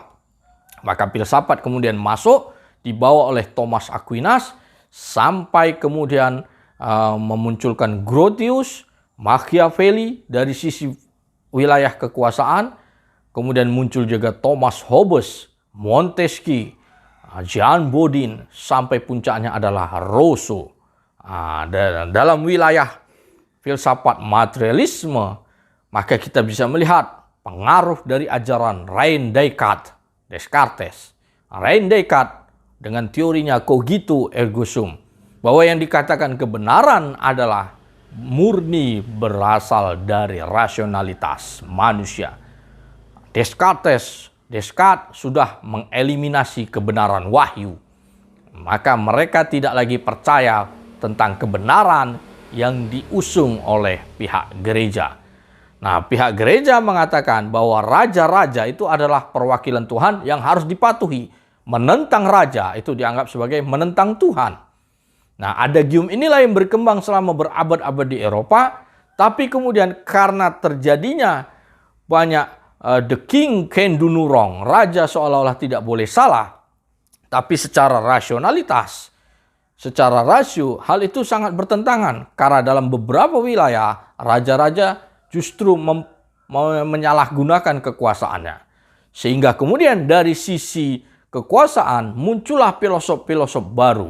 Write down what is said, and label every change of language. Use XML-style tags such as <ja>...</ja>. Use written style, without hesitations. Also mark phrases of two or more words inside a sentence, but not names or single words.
<id>Maka filsafat kemudian masuk, dibawa oleh Thomas Aquinas, sampai kemudian memunculkan Grotius, Machiavelli dari sisi wilayah kekuasaan, kemudian muncul juga Thomas Hobbes, Montesquieu, Jean Bodin, sampai puncaknya adalah Rousseau. Dan dalam wilayah filsafat materialisme, maka kita bisa melihat pengaruh dari ajaran René Descartes. René Descartes dengan teorinya</id> <la>cogito ergo sum,</la> <id>bahwa yang dikatakan kebenaran adalah murni berasal dari rasionalitas manusia. Descartes sudah mengeliminasi kebenaran wahyu. Maka mereka tidak lagi percaya tentang kebenaran yang diusung oleh pihak gereja. Nah, pihak gereja mengatakan bahwa raja-raja itu adalah perwakilan Tuhan yang harus dipatuhi. Menentang raja itu dianggap sebagai menentang Tuhan. Nah, adagium inilah yang berkembang selama berabad-abad di Eropa, tapi kemudian karena terjadinya banyak</id> <en>the king can do no wrong,</en> <id>raja seolah-olah tidak boleh salah, tapi secara rasionalitas, secara rasio, hal itu sangat bertentangan. Karena dalam beberapa wilayah, raja-raja justru menyalahgunakan kekuasaannya. Sehingga kemudian dari sisi kekuasaan muncullah filosof-filosof baru.</id>